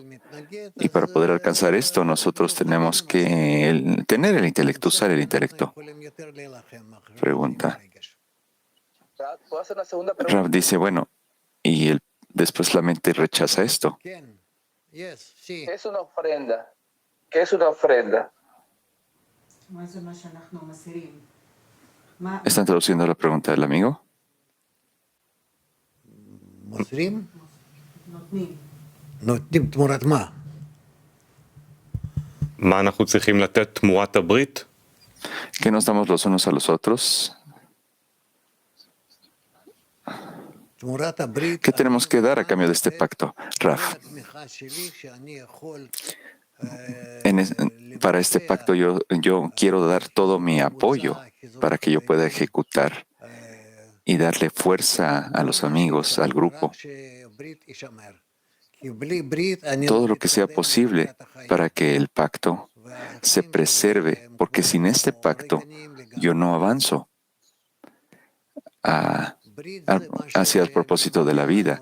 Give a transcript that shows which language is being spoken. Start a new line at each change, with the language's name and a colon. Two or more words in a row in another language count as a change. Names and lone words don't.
Spanish: Y para poder alcanzar esto, nosotros tenemos que tener el intelecto, usar el intelecto. Pregunta. ¿Puedo hacer una segunda pregunta? Rav dice, bueno, y después la mente rechaza esto. ¿Qué es una ofrenda? ¿Qué es una ofrenda?
Hebrew: מה זה מה שאנחנו מסירים? מה...
Spanish: ¿Están traduciendo la pregunta del amigo?
Hebrew: מוסרים? נותנים. נותנים תמורת מה? מה אנחנו צריכים לתת תמורת הברית?
Spanish: ¿Qué nos damos los unos a los otros?
Hebrew: תמורת הברית...
Spanish: ¿Qué tenemos que dar a cambio de este pacto? Rav,
Hebrew: התמיכה שלי שאני יכול...
Spanish: para este pacto yo quiero dar todo mi apoyo para que yo pueda ejecutar y darle fuerza a los amigos, al grupo, todo lo que sea posible para que el pacto se preserve, porque sin este pacto yo no avanzo hacia el propósito de la vida.